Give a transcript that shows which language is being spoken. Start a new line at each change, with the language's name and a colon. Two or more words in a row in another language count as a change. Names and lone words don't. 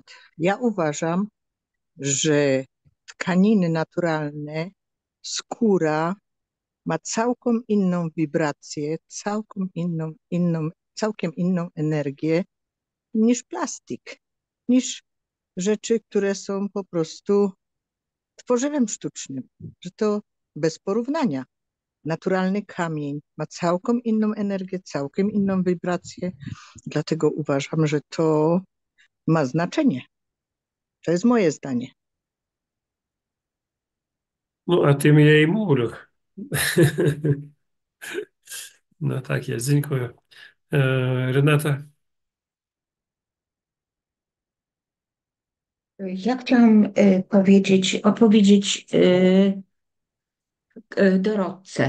Polish: Ja uważam, że tkaniny naturalne, skóra ma całkiem inną wibrację, całkiem inną energię niż plastik, niż rzeczy, które są po prostu tworzywem sztucznym, że to bez porównania. Naturalny kamień ma całkiem inną energię, całkiem inną wibrację, dlatego uważam, że to ma znaczenie. To jest moje zdanie.
Ukrainian: Ну, а тим я і мовлю.
Polish: No tak jest, dziękuję. Renata? Ja chciałam odpowiedzieć Dorotce.